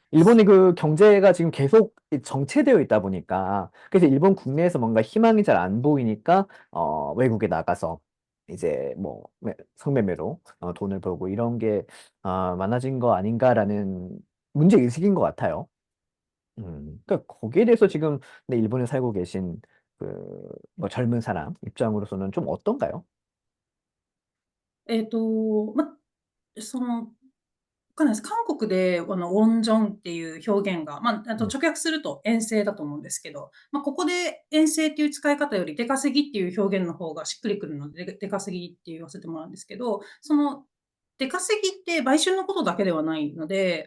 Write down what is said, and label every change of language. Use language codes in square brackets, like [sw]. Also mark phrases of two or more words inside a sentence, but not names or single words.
[ko] 일본이 그 경제가 지금 계속 정체되어 있다 보니까, 그래서 일본 국내에서 뭔가 희망이 잘 안 보이니까, 외국에 나가서 이제 뭐, 성매매로 돈을 벌고 이런 게, 많아진 거 아닌가라는 문제의식인 것 같아요. 그러니까 거기에 대해서 지금 네, 일본에 살고 계신 뭐 젊은 사람 입장으로서는 좀 어떤가요? [ja] ま、その、わかんないです。韓国で、オンジョンっていう表現が、うん。直訳すると遠征だと思うんですけど、ここで遠征っていう使い方より出稼ぎっていう表現の方がしっくりくるので、出稼ぎって言わせてもらうんですけど、その、出稼ぎって売春のことだけではないので、